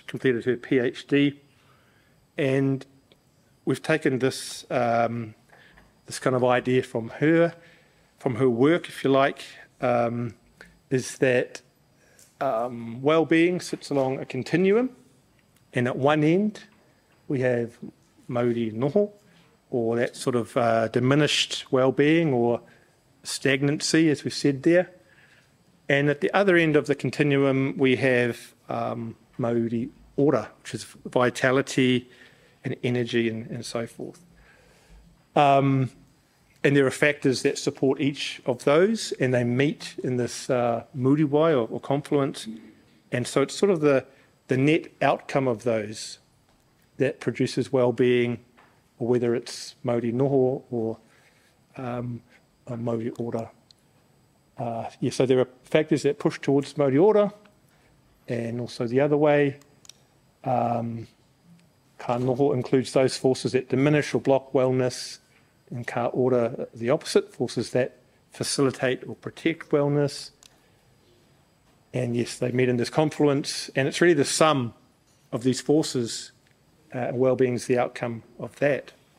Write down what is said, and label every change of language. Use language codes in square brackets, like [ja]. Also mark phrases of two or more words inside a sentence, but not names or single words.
[en] completed her PhD, and we've taken this this kind of idea from her work, if you like, is that well-being sits along a continuum, and at one end we have [mi] mauri noho, [en] or that sort of diminished well-being or stagnancy, as we said there. And at the other end of the continuum, we have [mi] mauri ora, [en] which is vitality and energy and so forth. And there are factors that support each of those, and they meet in this muriwai or confluence. And so it's sort of the net outcome of those that produces well-being, or whether it's [mi] mauri noho [en] or [mi] mauri ora. [en] So there are factors that push towards [mi] mauri ora, [en] and also the other way. [mi] Ka noho [en] includes those forces that diminish or block wellness, and [mi] ka ora [en] the opposite, forces that facilitate or protect wellness. And yes, they meet in this confluence, and it's really the sum of these forces. Wellbeing is the outcome of that.